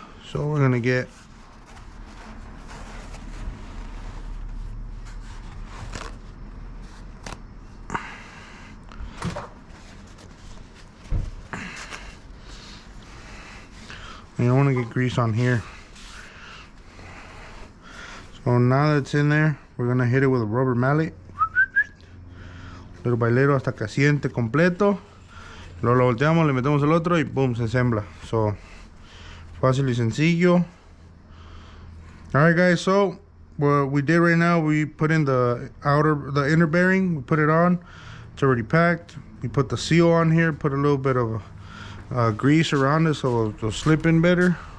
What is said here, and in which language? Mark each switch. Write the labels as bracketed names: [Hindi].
[English] So we're going to get you don't want to get grease on here. So now that it's in there, we're going to hit it with a rubber mallet, little by little, [Spanish] hasta que asiente completo. Luego lo volteamos, le metemos el otro y boom, se ensambla. So fácil y sencillo. [English] Alright guys, so what we did right now, we put in the inner bearing, we put it on. It's already packed. We put the seal on here, put a little bit of grease around it so it'll slip in better.